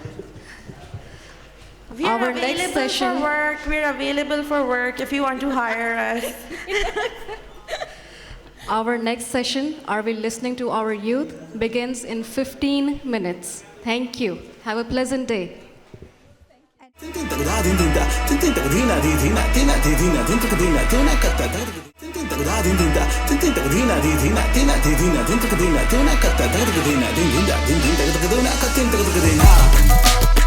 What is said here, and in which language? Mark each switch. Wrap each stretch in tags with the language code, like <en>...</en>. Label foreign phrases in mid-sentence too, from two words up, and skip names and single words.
<en>We are Our next available session- for work. We're available for work if you want to hire us. Our next session, Are We Listening to Our Youth, begins in 15 minutes. Thank you. Have a pleasant day. Tin tin takda din din da, tin tin takdina di dina, tina di dina, tin takdina, tuna katta takdina. Tin tin takda din din da, tin tin takdina di dina, tina di dina, tin takdina, tuna katta takdina, din din da, din din takdina, katin takdina.</en>